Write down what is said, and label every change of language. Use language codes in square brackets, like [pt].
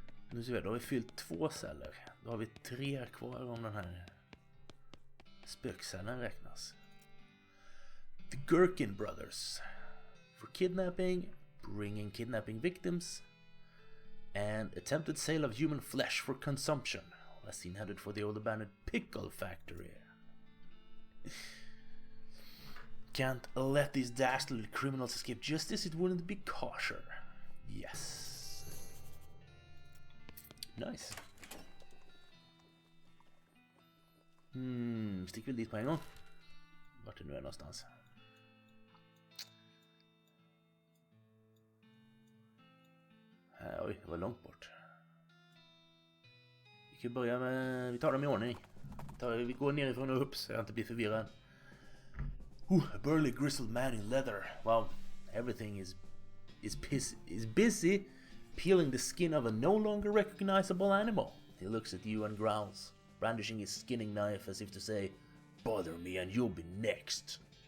[sv] Nu ser vi, då har vi fyllt 2 celler. Då har vi 3 kvar om den här spökcellen räknas. [en] The Gherkin Brothers. For kidnapping, bringing kidnapping victims, and attempted sale of human flesh for consumption. Last seen headed for the old abandoned pickle factory. Can't let these dastardly criminals escape justice, it wouldn't be kosher. Yes. Nice. [sv] Stick väl dit på en gång. Vart det nu är någonstans. Oj, det var långt bort. Vi kan börja med... Vi tar dem i ordning. Vi går nerifrån och upp så jag inte blir förvirrad. [en] A burly grizzled man in leather. Wow, everything is busy peeling the skin of a no longer recognizable animal. He looks at you and growls, brandishing his skinning knife as if to say, "Bother me and you'll be next.